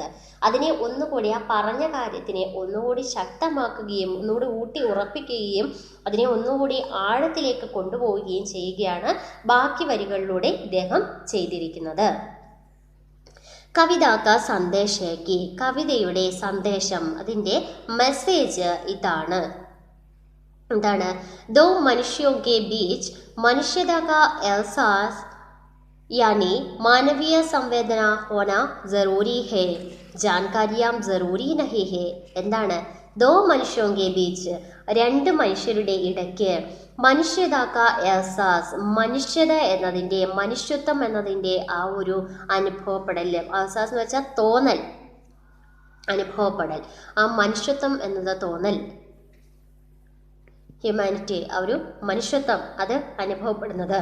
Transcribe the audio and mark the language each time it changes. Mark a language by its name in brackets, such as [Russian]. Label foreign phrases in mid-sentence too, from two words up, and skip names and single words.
[Malayalam] അതിനെ ഒന്നുകൂടി, ആ പറഞ്ഞ കാര്യത്തിനെ ഒന്നുകൂടി ശക്തമാക്കുകയും ഒന്നുകൂടി ഊട്ടി ഉറപ്പിക്കുകയും അതിനെ ഒന്നുകൂടി ആഴത്തിലേക്ക് കൊണ്ടുപോവുകയും ചെയ്യുകയാണ് ബാക്കി വരികളിലൂടെ ഇദ്ദേഹം ചെയ്തിരിക്കുന്നത്. [Hindi] कविता का संदेश का, [Malayalam] കവിതയുടെ സന്ദേശം, അതിൻ്റെ മെസ്സേജ് ഇതാണ്. എന്താണ്? [Hindi] दो मनुष्यों के बीच मनुष्यता का एहसास यानी मानवीय संवेदना होना जरूरी है, जानकारियां जरूरी नहीं है. [Malayalam] എന്താണ്? [Hindi] दो मनुष्यों के बीच, [Malayalam] 2 മനുഷ്യരുടെ ഇടയ്ക്ക് [Hindi] मनुष्यता का एहसास, [Malayalam] മനുഷ്യത എന്നതിൻ്റെ, മനുഷ്യത്വം എന്നതിൻ്റെ ആ ഒരു അനുഭവപ്പെടൽ, എഹ്സാസ് എന്ന് വെച്ചാൽ തോന്നൽ, അനുഭവപ്പെടൽ, ആ മനുഷ്യത്വം എന്നത് തോന്നൽ, ഹ്യൂമാനിറ്റി, ആ ഒരു മനുഷ്യത്വം അത് അനുഭവപ്പെടുന്നത്.